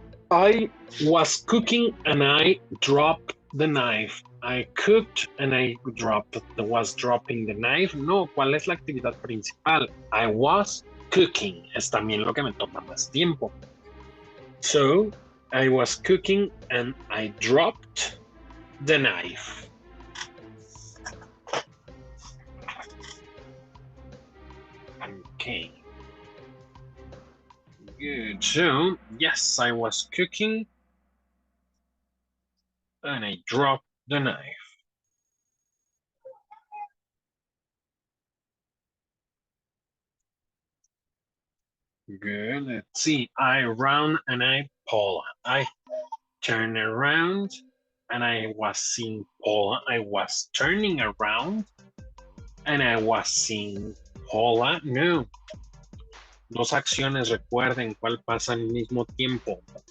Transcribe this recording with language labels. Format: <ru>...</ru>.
<en>I was cooking and I dropped the knife. I cooked and I was dropping the knife.</en> <es>No, ¿cuál es la actividad principal?</es> <en>I was cooking.</en> <es>Es también lo que me toma más tiempo.</es> <en>So, I was cooking and I dropped the knife. Okay. Good. So, yes, I was cooking and I dropped the knife. Good. Let's see. I run and I pull. I turn around and I was seeing Paula. I was turning around and I was seeing Paula. No.</en> <es>Dos acciones, recuerden cuál pasa al mismo tiempo.</es>